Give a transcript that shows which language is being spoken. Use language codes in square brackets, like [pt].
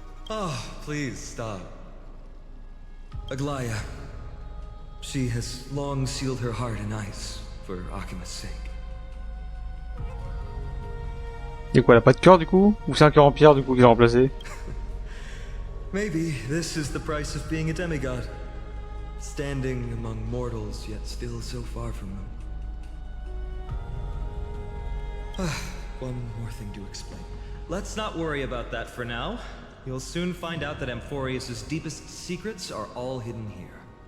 [en] Oh, please stop. Aglaia. She has long sealed her heart in ice for Akima's sake. [fr] Et quoi, elle a pas de cœur du coup? Ou c'est un cœur en pierre du coup qu'il a remplacé? [en] Maybe this is the price of being a demigod. Standing among mortals, yet still so far from them. One more thing to explain. Let's not worry about that for now. You'll soon find out that Amphorius' deepest secrets are all hidden here.